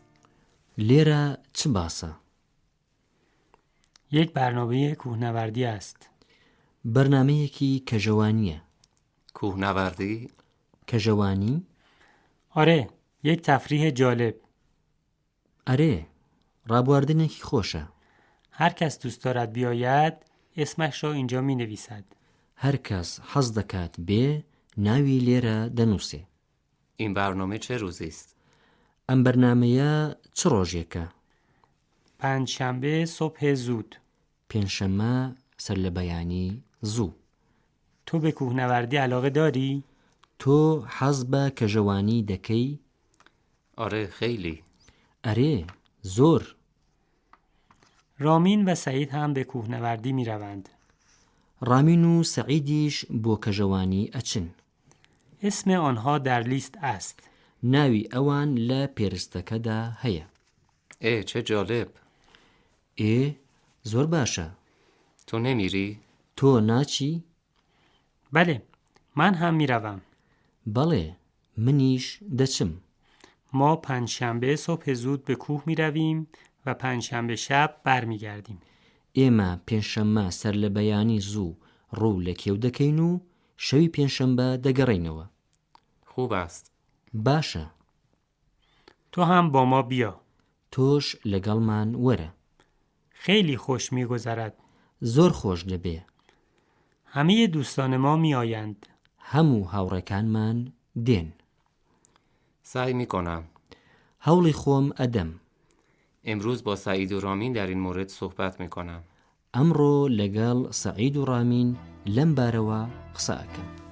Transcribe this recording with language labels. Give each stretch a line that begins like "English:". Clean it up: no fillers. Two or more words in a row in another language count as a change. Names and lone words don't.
Central Kurdish: لێرە چ باسە؟
Persian: یک برنامه کوهنوردی است.
Central Kurdish: بەرنامەیەکی کەژەوانیە.
Persian: کوهنوردی؟
Central Kurdish: کەژەوانی؟
Persian: آره، یک تفریح جالب.
Central Kurdish: ئەرێ، ڕابواردنێکی خۆشە.
Persian: هر کس دوست دارد بیاید اسمش را اینجا می نویسد.
Central Kurdish: هەر کەس حەز دەکات بێ ناوی لێرە دەنووسێ.
Persian: این برنامه چه روزی است؟
Central Kurdish: ئەم بەرنامەیە چ ڕۆژێکە؟
Persian: پنجشنبه صبح زود.
Central Kurdish: پێنجشەممە سەرلەبەیانی زوو.
Persian: تو به کوهنوردی علاقه داری؟
Central Kurdish: تۆ حەز بە کەژەوانی دەکەی؟
Persian: آره، خیلی.
Central Kurdish: ئەرێ، زۆر.
Persian: رامین و سعید هم به کوهنوردی می روند.
Central Kurdish: ڕامین و سەعیدیش بۆ کەژەوانی ئەچن.
Persian: اسم آنها در لیست است.
Central Kurdish: ناوی ئەوان لە پێرستەکەدا هەیە.
Persian: چه جالب.
Central Kurdish: زۆر باشە.
Persian: تو نمیری؟
Central Kurdish: تۆ ناچی؟
Persian: بله، من هم می روم.
Central Kurdish: بەڵێ، منیش دەچم.
Persian: ما پنجشنبه صبح زود به کوه می رویم و پنجشنبه شب برمی گردیم.
Central Kurdish: ئێمە پێنجشەممە سەرلەبەیانی زوو ڕوو لە کێو دەکەین و شەوی پێنجشەممە دەگەڕێینەوە.
Persian: خوب است.
Central Kurdish: باشە.
Persian: تو هم با ما بیا.
Central Kurdish: تۆش لەگەڵمان وەرە.
Persian: خیلی خوش می گذرد.
Central Kurdish: زۆر خۆش دەبێ.
Persian: همه دوستان ما می آیند.
Central Kurdish: هەموو هاوڕێکانمان دێن.
Persian: سعی می کنم.
Central Kurdish: هەوڵی خۆم ئەدەم.
Persian: امروز با سعید و رامین در این مورد صحبت می کنم.
Central Kurdish: ئەمڕۆ لەگەڵ سەعید و ڕامین لەم بارەوە قسە ئەکەم.